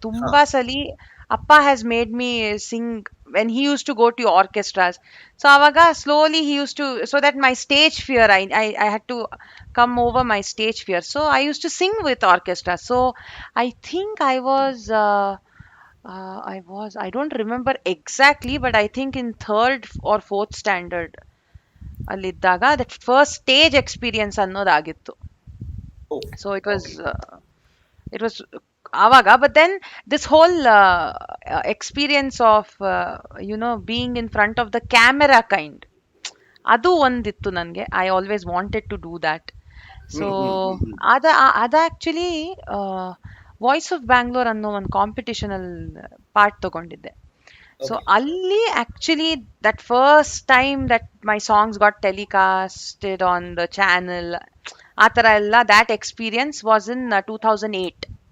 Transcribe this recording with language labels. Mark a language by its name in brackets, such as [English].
[Kannada] ತುಂಬಾ ಸಲಿ ಅಪ್ಪ [English] Has made me sing when he use to go to orchestras. So ಅವಾಗ slowly he use to, so that my stage fear, I had to come over my stage fear. So I use to sing with orchestra. So I think I was I don't remember exactly, but I think in third or fourth standard ಅಲ್ಲಿದ್ದಾಗ that first stage experience ಅನ್ನೋದಾಗಿತ್ತು. Oh, So okay. it was ಆವಾಗ, but then this whole experience of being in front of the camera kind, [Kannada] ಅದು ಒಂದಿತ್ತು ನನಗೆ. [English] I always wanted to do that. [Kannada] So ಅದ actually voice of Bangalore ಅನ್ನೋ ಒಂದು competition ಅಲ್ಲಿ part ತಗೊಂಡಿದ್ದೆ. [English] So Okay. ಅಲ್ಲಿ actually that first time that my songs got telecasted on the channel, [Kannada] ಆ ಥರ ಎಲ್ಲ [English] That experience was in 2008.